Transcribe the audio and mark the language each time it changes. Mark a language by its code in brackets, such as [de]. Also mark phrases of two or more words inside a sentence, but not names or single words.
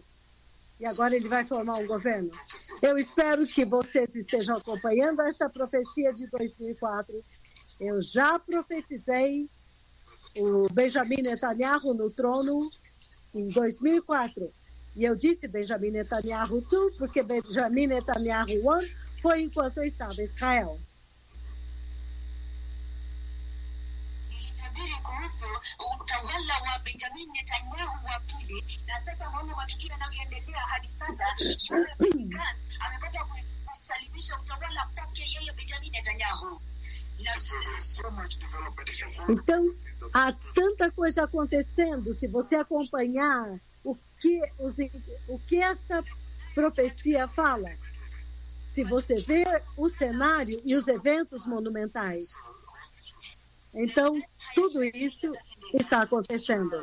[pt] E agora ele vai formar um governo. Eu espero que vocês estejam acompanhando esta profecia de 2004. Eu já profetizei o Benjamin Netanyahu no trono em 2004. E eu disse Benjamin Netanyahu 2, porque Benjamin Netanyahu 1 foi enquanto eu estava em Israel. [sw] Kuhusu utawala wa Benjamin Netanyahu wa pili, na sasa maana matukio yanavyoendelea hadi sasa, Benny Gantz amepata kusalimisha utawala kwake yeye Benjamin Netanyahu. [pt] Então, há tanta coisa acontecendo. Se você acompanhar o que esta profecia fala, se você ver o cenário e os eventos monumentais, então, tudo isso está acontecendo.